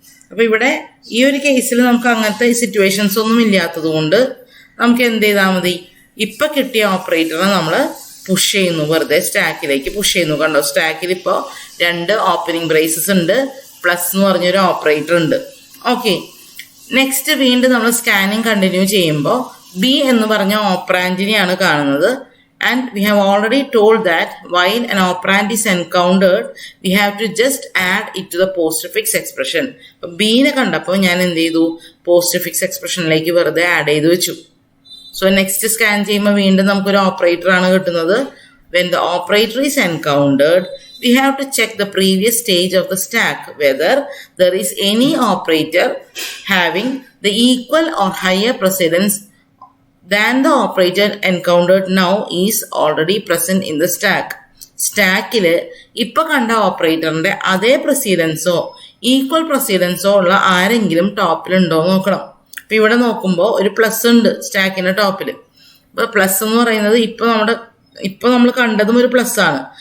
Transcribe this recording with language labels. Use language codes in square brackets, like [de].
[ml] അപ്പോൾ ഇവിടെ ഈ ഒരു കേസിൽ നമുക്ക് അങ്ങനത്തെ സിറ്റുവേഷൻസ് ഒന്നും ഇല്ലാത്തത് കൊണ്ട് നമുക്ക് എന്ത് ചെയ്താൽ മതി, ഇപ്പം കിട്ടിയ ഓപ്പറേറ്ററിനെ നമ്മൾ പുഷ് ചെയ്യുന്നു, വെറുതെ സ്റ്റാക്കിലേക്ക് പുഷ് ചെയ്യുന്നു. കണ്ടോ, സ്റ്റാക്കിൽ ഇപ്പോൾ 2 ഓപ്പണിംഗ് ബ്രേസസ് ഉണ്ട്, പ്ലസ് എന്ന് പറഞ്ഞൊരു ഓപ്പറേറ്റർ ഉണ്ട്. ഓക്കെ, നെക്സ്റ്റ് വീണ്ടും നമ്മൾ സ്കാനിങ് കണ്ടിന്യൂ ചെയ്യുമ്പോൾ ബി എന്ന് പറഞ്ഞ ഓപ്പറാൻഡിനെയാണ് കാണുന്നത്. [en] And we have already told that while an operand is encountered, we have to just add it to the postfix expression. [ml] അപ്പോൾ ബീനെ കണ്ടപ്പോൾ ഞാൻ എന്ത് ചെയ്തു, പോസ്റ്റ്ഫിക്സ് എക്സ്പ്രഷനിലേക്ക് വെറുതെ ആഡ് ചെയ്ത് വെച്ചു. സോ നെക്സ്റ്റ് സ്കാൻ ചെയ്യുമ്പോൾ വീണ്ടും നമുക്കൊരു ഓപ്പറേറ്റർ ആണ് കിട്ടുന്നത്. [en] When the operator is encountered, we have to check the previous stage of the stack whether there is any operator having the equal or higher precedence than the operator encountered now is already present in the stack. [ml] സ്റ്റാക്കിൽ ഇപ്പം കണ്ട ഓപ്പറേറ്ററിൻ്റെ അതേ പ്രസിഡൻസോ equal പ്രസിഡൻസോ ഉള്ള ആരെങ്കിലും ടോപ്പിലുണ്ടോ നോക്കണം. അപ്പം ഇവിടെ നോക്കുമ്പോൾ ഒരു പ്ലസ് ഉണ്ട് സ്റ്റാക്കിൻ്റെ ടോപ്പിൽ. അപ്പോൾ പ്ലസ് എന്ന് പറയുന്നത് ഇപ്പോൾ നമ്മൾ കണ്ടതും ഒരു പ്ലസ് ആണ്.